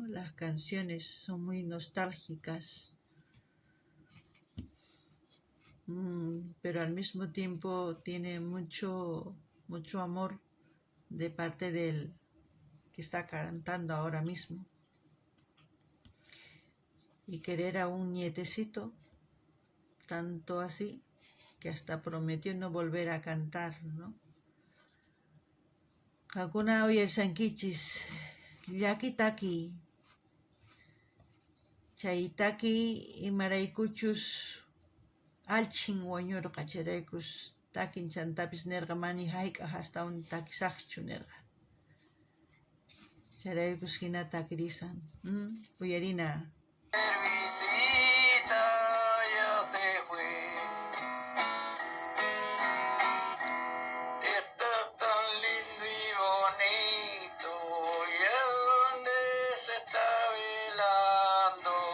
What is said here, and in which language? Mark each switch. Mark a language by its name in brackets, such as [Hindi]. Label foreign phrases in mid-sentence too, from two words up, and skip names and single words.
[Spanish] Las canciones son muy nostálgicas. Pero al mismo tiempo tiene mucho amor de parte del que está cantando ahora mismo. Y querer a un nietecito, tanto así, que hasta prometió no volver a cantar, ¿no? [Quechua] Hakuna uyarsankichis, llakitaki, chaytaki imaraykuchus alchin wañurqa charaykus takin chantapis nirqa mani hayk'aq astawan takisaqchu nirqa. Charaykus hina takirisan. Uyarina. [Spanish] Visita ya se fue. Está tan lindo y bonito, y es donde se está velando.